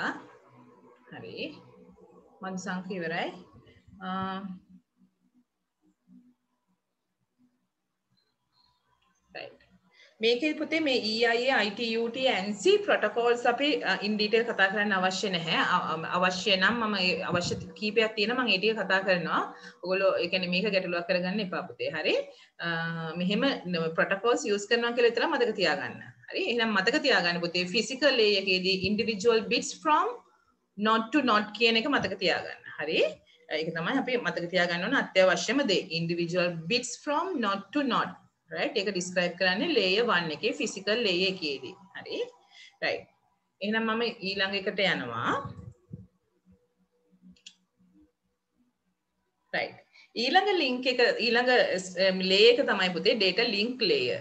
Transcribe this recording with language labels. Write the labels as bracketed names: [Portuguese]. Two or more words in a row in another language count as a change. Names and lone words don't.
[Sinhala] හරි. මන්ද සංඛ්‍ය ඉවරයි. right. මේකේ පුතේ මේ [English] EIA ITUT NC protocols [Sinhala] අපි [English] in detail [Sinhala] කතා කරන්න අවශ්‍ය නැහැ. අවශ්‍ය නම් මම අවශ්‍ය කීපයක් තියෙනවා මම ඒ ටික කතා කරනවා. ඔයගොල්ලෝ ඒ කියන්නේ මේක ගැටලුවක් කරගන්න එපා පුතේ. හරි. මෙහෙම protocols use කරනවා කියලා විතර මතක තියාගන්න. හරි. එහෙනම් මතක තියාගන්න පුතේ [English] physical layer [Sinhala] එකේදී [English] individual bits from node to node [Sinhala] කියන එක මතක තියාගන්න. හරි. ඒක තමයි අපි මතක තියාගන්න ඕන අත්‍යවශ්‍යම දේ. [English] individual bits from node to node. [Sinhala] right. ඒක describe කරන්නේ layer 1 එකේ [English] physical layer [Sinhala] එකේදී. හරි. right. එහෙනම් මම ඊළඟ එකට යනවා. right. ඊළඟ link එක ඊළඟ layer එක තමයි පුතේ [English] data link layer.